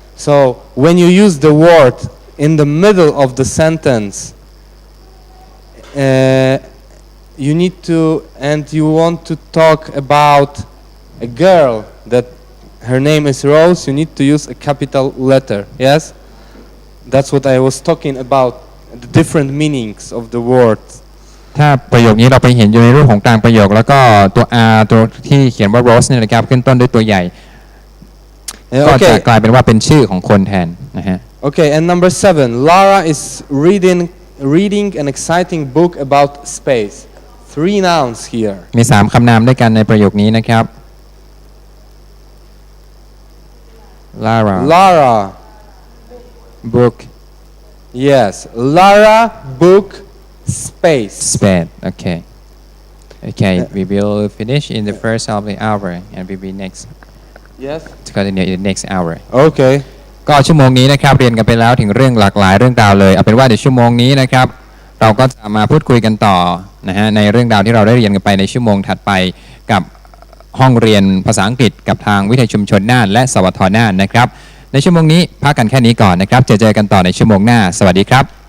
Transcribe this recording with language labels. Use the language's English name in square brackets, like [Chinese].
[English] So when you use the word in the middle of the sentence, you need to, and you want to talk about a girl that her name is Rose, you need to use a capital letter. Yes? That's what I was talking about, the different meanings of the words. [Thai] ถ้าประโยคนี้เราไปเห็นอยู่ในรูปของกลางประโยคแล้วก็ตัว R ตัวที่เขียนว่า Rose เนี่ยนะครับขึ้นต้นด้วยตัวใหญ่ก็จะกลายเป็นว่าเป็นชื่อของคนแทนนะฮะ [English] Okay, and number 7, Lara is reading an exciting book about space. 3 nouns here. [Thai] มี 3 คำนามด้วยกันในประโยคนี้นะครับ Lara book [English] Yes, Lara book space. space okay we will finish in the first of the hour and we will next Yes. to continue in the next hour Okay. [Thai] ก็ชั่วโมงนี้นะครับเรียนกันไปแล้วถึงเรื่องหลากหลายเรื่องราวเลยเอาเป็นว่าเดี๋ยวชั่วโมงนี้นะครับเราก็จะมาพูดคุยกันต่อนะฮะในเรื่องราวที่เราได้เรียนกันไปในชั่วโมงถัดไปกับห้องเรียนภาษาอังกฤษกับทางวิทยาชุมชนน่านและสวทน่านนะครับในชั่วโมงนี้พักกันแค่นี้ก่อนนะครับเจอกันต่อในชั่วโมงหน้าสวัสดีครับ